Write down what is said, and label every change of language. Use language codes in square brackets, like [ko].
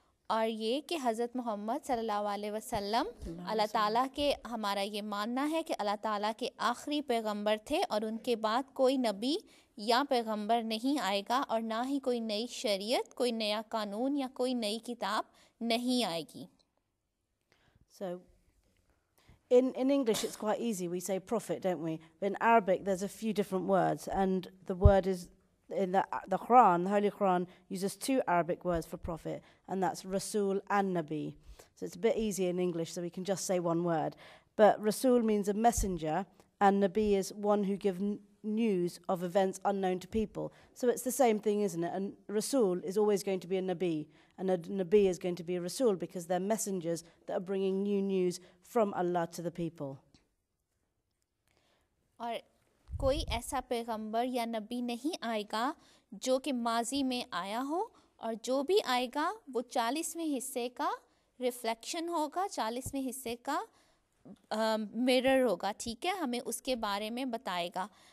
[hi] और ये कि हज़रत मोहम्मद सल्लल्लाहु अलैहि वसल्लम अल्लाह ताला के, हमारा ये मानना है कि अल्लाह ताला के आखिरी पैगंबर थे, और उनके बाद कोई नबी या पैगंबर नहीं आएगा, और ना ही कोई नई शरीयत, कोई नया कानून या कोई नई किताब नहीं आएगी. [en] So in English it's quite easy, we say prophet, don't we? But in Arabic there's a few different words, and the word is in the Quran, the Holy Quran uses two Arabic words for prophet, and that's Rasul and Nabi. So it's a bit easier in English, so we can just say one word. But Rasul means a messenger, and Nabi is one who gives news of events unknown to people. So it's the same thing, isn't it? And Rasul is always going to be a Nabi, and a Nabi is going to be a Rasul because they're messengers that are bringing new news from Allah to the people. [hi] और कोई ऐसा पैगंबर या नबी नहीं आएगा जो कि माजी में आया हो, और जो भी आएगा वो 40वें हिस्से का रिफ्लेक्शन होगा, 40वें हिस्से का मिरर होगा, ठीक है, हमें उसके बारे में बताएगा.